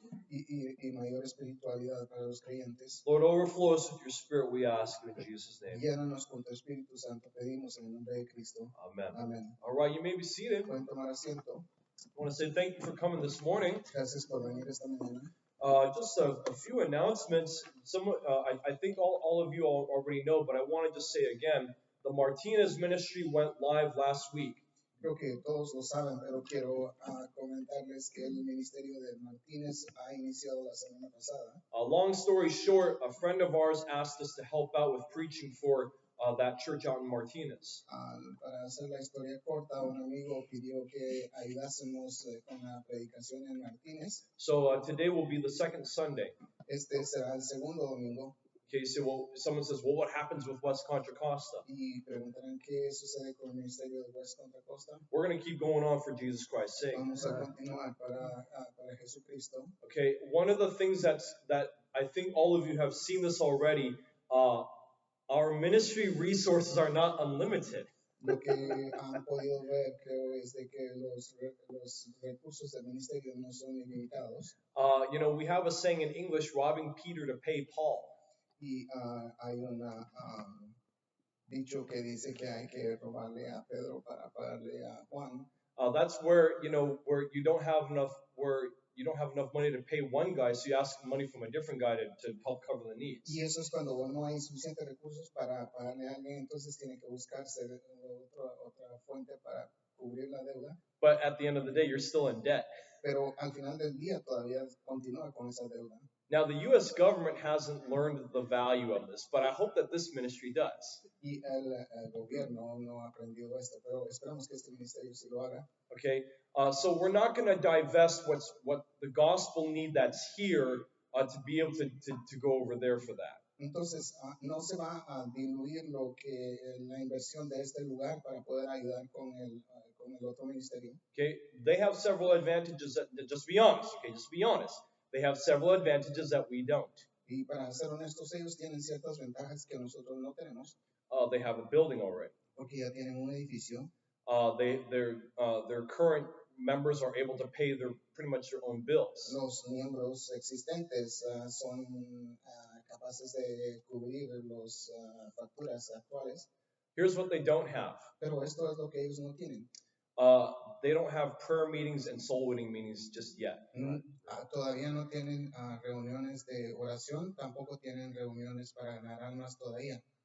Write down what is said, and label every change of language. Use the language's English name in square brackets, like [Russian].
[Spanish] y mayor espiritualidad para los creyentes. [English] Lord, overflow us with your Spirit, we ask in Jesus' name. [Spanish] Llénanos con tu Espíritu Santo, pedimos en el nombre de Cristo. Amen. Amen. [English] All right, you may be seated. [Spanish] Pueden tomar asiento. [English] I want to say thank you for coming this morning. [Spanish] Gracias por venir esta mañana. [English] Just a few announcements. I think all of you already know, but I want to just say again, the Martinez ministry went live last week. [Spanish] Creo que todos lo saben, pero quiero comentarles que el ministerio de Martínez ha iniciado la semana pasada. [English] Long story short, a friend of ours asked us to help out with preaching for that church out in Martinez. [Spanish] Para hacer la historia corta, un amigo pidió que ayudásemos con la predicación en Martínez. [English] So today will be the second Sunday. [Spanish] Este será el segundo domingo. [English] Okay, so someone says, well, what happens with West Contra Costa? [Spanish] Y preguntarán qué sucede con el ministerio de West Contra Costa. [English] We're going to keep going on for Jesus Christ's sake. [Spanish] Vamos a continuar para Padre Jesucristo. [English] Okay, one of the things that I think all of you have seen this already, our ministry resources are not unlimited. [Spanish] Lo que han podido ver, creo, es de que los recursos del ministerio no son ilimitados. [English] We have a saying in English, robbing Peter to pay Paul. [Spanish] Y hay un dicho que dice que hay que robarle a Pedro para pagarle a Juan. [English] That's where you don't have enough money to pay one guy, so you ask money from a different guy to help cover the needs. [Spanish] Y eso es cuando no hay suficientes recursos para pagarle a alguien, entonces tiene que buscarse otra fuente para cubrir la deuda. [English] But at the end of the day, you're still in debt. [Spanish] Pero al final del día todavía continúa con esa deuda. [English] Now, the U.S. government hasn't learned the value of this, but I hope that this ministry does. [Spanish] Y el gobierno no ha aprendido esto, pero esperamos que este ministerio sí lo haga. [English] Okay, so we're not going to divest what the gospel need that's here to be able to go over there for that. [Spanish] Entonces, no se va a diluir lo que la inversión de este lugar para poder ayudar con el otro ministerio. [English] Okay, they have several advantages. Just be honest. Okay, just be honest. They have several advantages that we don't. [Spanish] Y para ser honestos, ellos tienen ciertas ventajas que nosotros no tenemos. [English] They have a building already. [Spanish] Porque ya tienen un edificio. [English] Their current members are able to pay pretty much their own bills. [Spanish] Los miembros existentes son capaces de cubrir los facturas actuales. [English] Here's what they don't have. [Spanish] Pero esto es lo que ellos no tienen. [English] They don't have prayer meetings and soul winning meetings just yet. [Spanish] Todavía no tienen reuniones de oración, tampoco tienen reuniones para ganar almas todavía.